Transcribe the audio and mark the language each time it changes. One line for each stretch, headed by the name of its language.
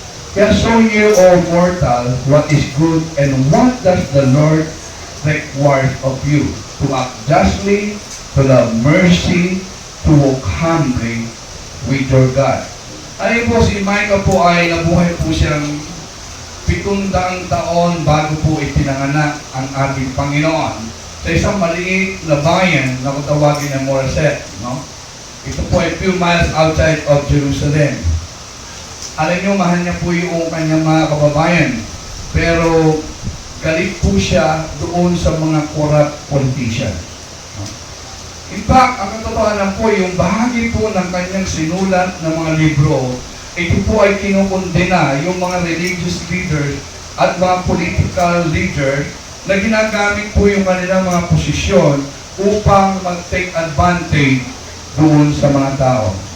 English: Kaya show you, O mortal, what is good and what does the Lord require of you, to act justly, to love mercy, to walk humbly with your God.
Filipino: Ayun po, si Micah po ay nabuhay po siyang 700 taon bago po ipinanganak ang ating Panginoon sa isang maliit na bayan na tawagin ng Moreset. No? Ito po ay
English: few miles outside of Jerusalem.
Filipino: Alam nyo, mahal niya po yung kanyang mga kababayan. Pero galit po siya doon sa mga corrupt politician. In fact, ang katotohanan po, yung bahagi po ng kanyang sinulat ng mga libro, ito po ay kinukondena yung mga religious leaders at mga political leaders na ginagamit po yung kanilang mga posisyon upang mag-take advantage doon sa mga tao.